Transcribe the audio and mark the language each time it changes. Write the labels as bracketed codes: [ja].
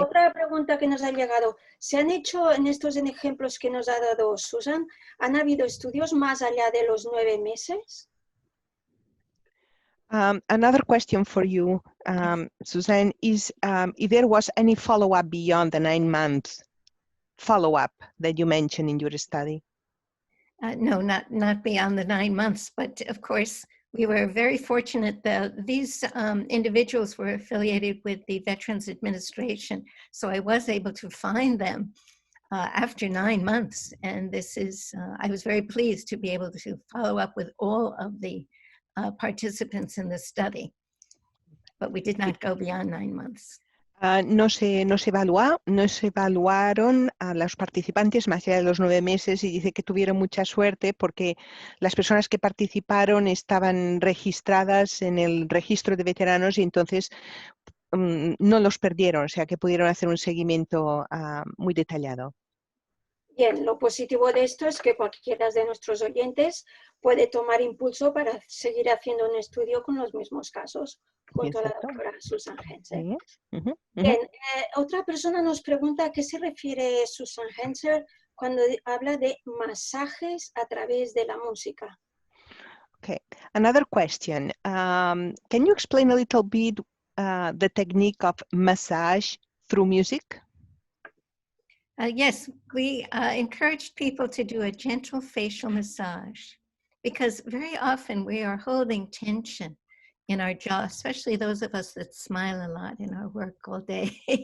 [es] Otra pregunta que nos ha llegado. ¿Se han hecho en estos ejemplos que nos ha dado Susan, han habido estudios más allá de los 9 meses? [en] Another question for you, Suzanne, is if there was any follow-up beyond the 9 months follow-up that you mentioned in your study? No, not beyond the 9 months, but of course, we were very fortunate that these individuals were affiliated with the Veterans Administration, so I was able to find them after 9 months, and this is, I was very pleased to be able to follow up with all of the participants in the study, but we did not go beyond 9 months. [es] No se evaluaron a los participantes más allá de los 9 meses, y dice que tuvieron mucha suerte porque las personas que participaron estaban registradas en el registro de veteranos y entonces no los perdieron, o sea que pudieron hacer un seguimiento muy detallado. Bien, lo positivo de esto es que cualquiera de nuestros oyentes puede tomar impulso para seguir haciendo un estudio con los mismos casos, junto a la doctora Suzanne Hanser. Bien, otra persona nos pregunta a qué se refiere Suzanne Hanser cuando habla de masajes a través de la música. [en] Okay, another question. Can you explain a little bit the technique of massage through music? Yes, we encouraged people to do a gentle facial massage because very often we are holding tension in our jaw, especially those of us that smile a lot in our work all day.